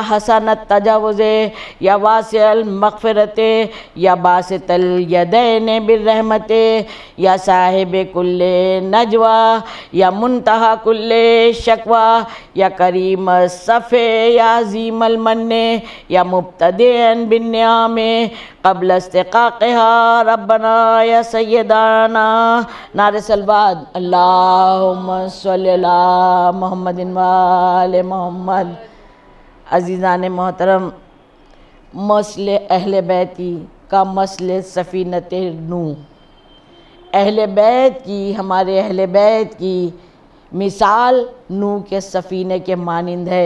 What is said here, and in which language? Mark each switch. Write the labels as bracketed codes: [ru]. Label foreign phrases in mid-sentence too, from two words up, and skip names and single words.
[ar] حسن التجاوز یا واسع المغفرۃ یا باسط الیدین بالرحمت یا صاحب کل نجوى یا منتہا کل شکوى یا کریم الصف یا عظیم المن یا مبتدئا بالنعم قبل استحقاقها ربنا یا سیدانا [ur] نعرہ سلوات [ar] اللہم صلی علی محمد و آل محمد۔ [ur] عزیزان محترم، [ar] مسل اہل بیتی کا مسل سفینۃ نوح، [ur] اہل بیت کی، ہمارے اہل بیت کی مثال نوح کے سفینے کے مانند ہے۔